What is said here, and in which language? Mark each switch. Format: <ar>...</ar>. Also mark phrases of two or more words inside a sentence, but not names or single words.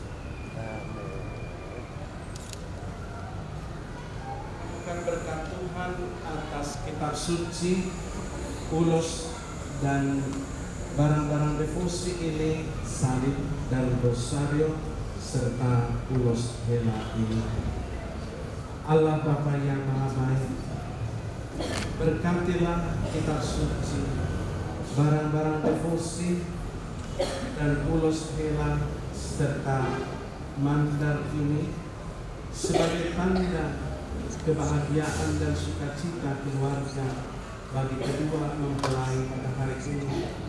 <id>Bukan berkat Tuhan atas kitab suci, ulos dan barang-barang devosi ini, salib dan rosario serta ulos hela ini. Allah Bapa yang Maha Baik, berkatilah kitab suci, barang-barang devosi dan ulos hela serta mandar ini sebagai tanda kebahagiaan dan sukacita keluarga bagi kedua mempelai pada hari ini.</id>